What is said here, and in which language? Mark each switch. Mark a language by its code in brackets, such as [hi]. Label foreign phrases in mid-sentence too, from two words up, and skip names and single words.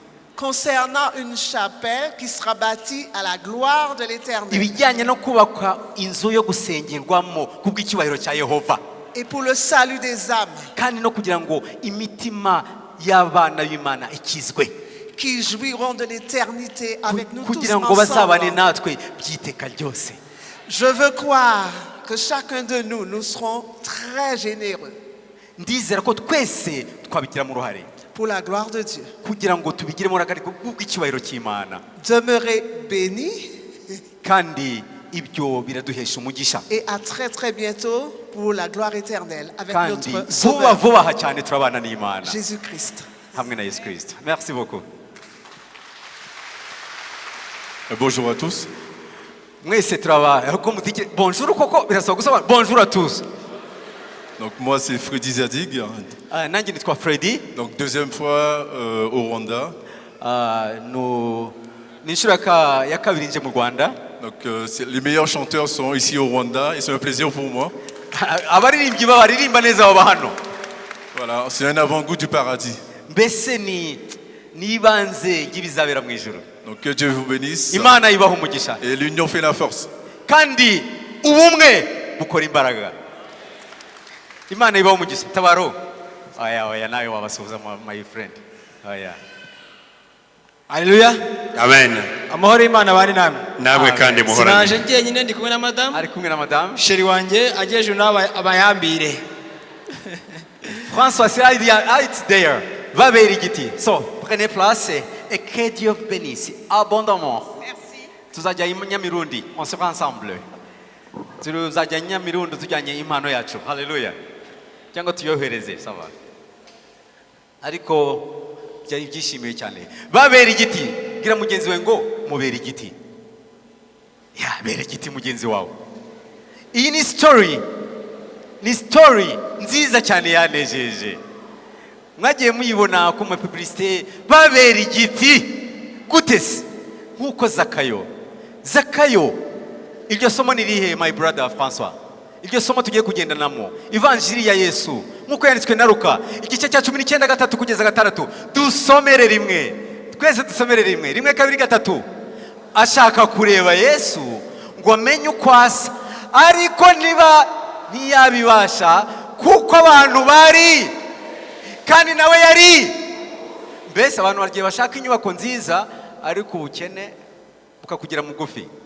[fr] concernant une chapelle qui sera bâtie à la gloire de l'Éternel. [rw] ibijyanye no kubaka inzu yo gusengerwamo kubw'icyubahiro cya Yehova [fr] Et pour le salut des âmes [rw] kandi no kugira ngo imitima y'abana b'Imana ikizwe [fr] qui jouiront de l'éternité avec nous tous [rw] kugira ngo bazabane [fr] ensemble. [rw] natwe by'iteka ryose. [fr] Je veux croire que chacun de nous, nous serons très généreux [rw] Ndizera ko twese twabigiramo uruhare [fr] pour la gloire de Dieu. [rw] kugira ngo tubigiremo uruhare kubw'icyubahiro cy'Imana [fr] Demeurez bénis [rw] kandi ibyo biraduhesha umugisha [fr] et à très très bientôt pour la gloire éternelle avec [rw] kandi [fr] notre [rw] vuba [fr] Sauveur [rw] vuba aha cyane turabana n'Imana [fr] Jésus-Christ. [rw] hamwe na Yesu Kristo. [fr] Merci beaucoup. Bonjour à tous. [rw] Mwese turaba ko mutike bonjour koko birasaba gusaba [fr] bonjour à tous. Donc moi c'est Freddy Zadig. [rw] Nanjye nitwa Freddy. [fr] Donc deuxième fois au Rwanda. [rw] No n'inshuro ya kabiri nje mu Rwanda. [fr] Donc les meilleurs chanteurs sont ici au Rwanda et c'est un plaisir pour moi. [rw] Abaririmbyi baririmba neza baba hano. [fr] Voilà, c'est un avant-goût du paradis. [rw] Mbese ni ibanze y'ibizabera mu ijuru. [fr] Donc que Dieu vous bénisse. [rw] Imana ibaha umugisha. [fr] Et l'union fait la force. [rw] Kandi ubumwe bukora imbaraga. Imana ibaha umugisha. Tabaro. Oya nawe wabasuhuza [en] my friend. [rw] Oya. Haleluya. Amen. Amahoro y'Imana bari namwe. Nawe kandi muhorane. Sinaje njyenyine ndi kumwe na madame. Ari kumwe na madame. Sheri wanjye ageje abayambire. François, [en] it's there. [fr] Va vers igiti. So, prenez place et que Dieu vous bénisse abondamment. Merci. [rw] Tuzajya i Nyamirundi, [fr] on sera ensemble. [rw] Tuzajya i Nyamirundi tujyanye impano yacu. Haleluya. Cyangwa tuyohereze, sava. Ariko byari byishimiye cyane. [fr] Va vers igiti. [rw] Gira mugenzi we ngo mubera igiti. Ya, bera igiti mugenzi wawe. Iyi ni story nziza cyane yanejeje. Mwagiye muyibona ku publicité babera igiti gute se nkuko Zakayo iryo somo nirihe [en] my brother [rw] François iryo somo tugiye kugendanamo ivanjiri ya Yesu nkuko yanditswe na Luka igice cya 19:3 kugeza 6 dusomere rimwe twese dusomere rimwe 2-3 ashaka kureba Yesu ngo amenye uko asa ariko ntiyabibasha kuko abantu bari kandi nawe yari mbese abantu bagiye bashaka inyubako nziza ariko ubukene bukakugira mugufi.